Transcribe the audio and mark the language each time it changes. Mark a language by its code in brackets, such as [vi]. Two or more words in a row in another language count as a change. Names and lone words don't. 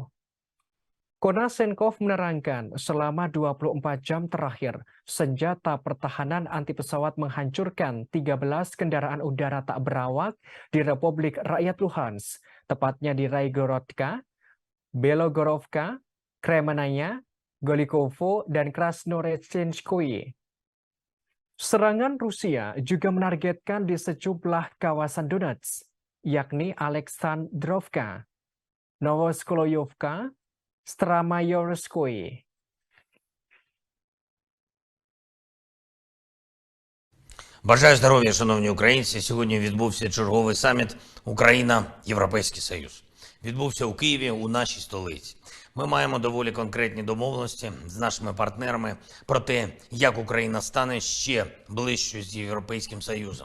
[id] Konashenkov menerangkan selama 24 jam terakhir, senjata pertahanan anti pesawat menghancurkan 13 kendaraan udara tak berawak di Republik Rakyat Luhansk, tepatnya di Raigorodka, Belogorovka, Kremenaya, Golikovo, dan Krasnorechenskoye. Serangan Rusia juga menargetkan di sejumlah kawasan Donetsk, yakni Aleksandrovka, Novoskoloyovka, Stramayorskoye. [uk] Бажаю здоров'я, шановні українці. Сьогодні відбувся черговий саміт Україна-Європейський Союз. Відбувся у Києві, у нашій столиці. Ми маємо доволі конкретні домовленості з нашими партнерами про те, як Україна стане ще ближчою з Європейським Союзом.